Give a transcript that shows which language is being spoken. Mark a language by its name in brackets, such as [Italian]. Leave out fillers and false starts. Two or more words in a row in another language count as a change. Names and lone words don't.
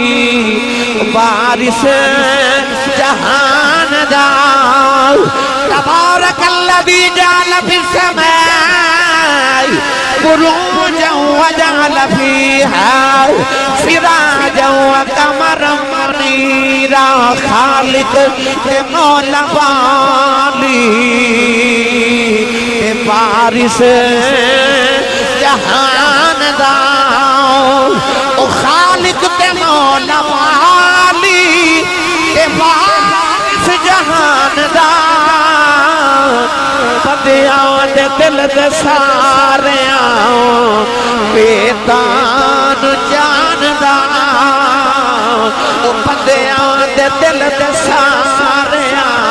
[Punjabi] وارث جہان دا [Arabic] تبارک الذی جعل فی السماء بروجا وجعل فیہا سراجا وقمرا منیرا [Punjabi] خالق تے مولا والی وارث جہان دا او خالق تے مولا والی تے وارث جہان دا بندیاں دے دل دے ساریاں بیتان جان دا او بندیاں دے دل دے ساریاں